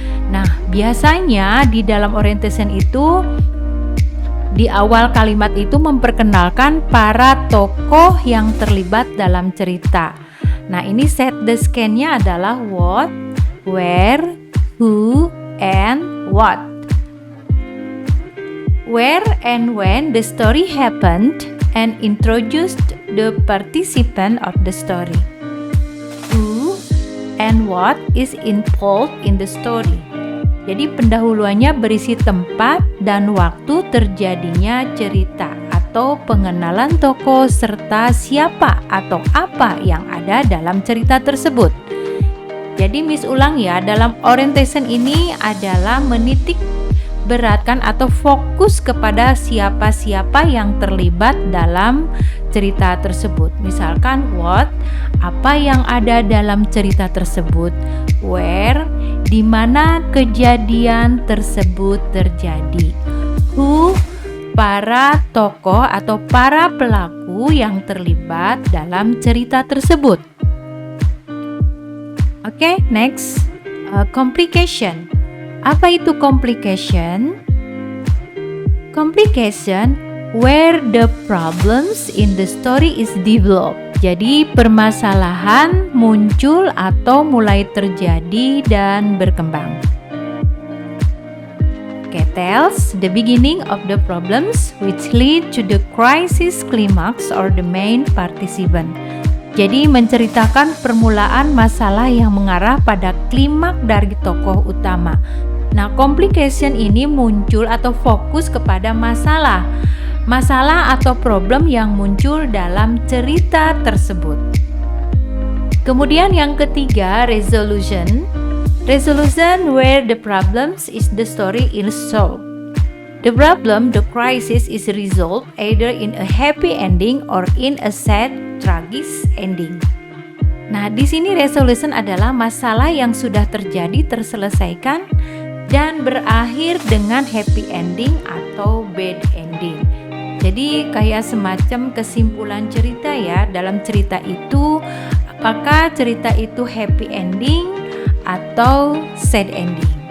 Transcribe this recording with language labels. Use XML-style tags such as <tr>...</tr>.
<id>Nah, biasanya di dalam orientation itu di awal kalimat itu memperkenalkan para tokoh yang terlibat dalam cerita. Nah, ini</id> <en>set the scene-nya</en> <id>adalah</id> <en>what, where, who, and what. Where and when the story happened and introduced the participant of the story. Who and what is involved in the story.</en> <id>Jadi pendahuluannya berisi tempat dan waktu terjadinya cerita atau pengenalan tokoh serta siapa atau apa yang ada dalam cerita tersebut. Jadi Miss ulang ya, dalam orientation ini adalah menitik beratkan atau fokus kepada siapa-siapa yang terlibat dalam cerita tersebut. Misalkan what, apa yang ada dalam cerita tersebut, where, di mana kejadian tersebut terjadi, who, para tokoh atau para pelaku yang terlibat dalam cerita tersebut. Oke, next, complication. Apa itu complication?</id> <en>Complication where the problems in the story is developed.</en> <id>Jadi permasalahan muncul atau mulai terjadi dan berkembang.</id> <en>Okay, tells the beginning of the problems which lead to the crisis climax or the main participant.</en> <id>Jadi menceritakan permulaan masalah yang mengarah pada klimak dari tokoh utama. Nah, complication ini muncul atau fokus kepada masalah atau problem yang muncul dalam cerita tersebut. Kemudian yang ketiga, resolution.</id> <en>Resolution where the problems is the story is solved. The problem, the crisis is resolved either in a happy ending or in a sad, tragic ending.</en> <id>Nah, di sini resolution adalah masalah yang sudah terjadi terselesaikan dan berakhir dengan happy ending atau bad ending. Jadi kayak semacam kesimpulan cerita ya. Dalam cerita itu, apakah cerita itu happy ending atau sad ending?</id>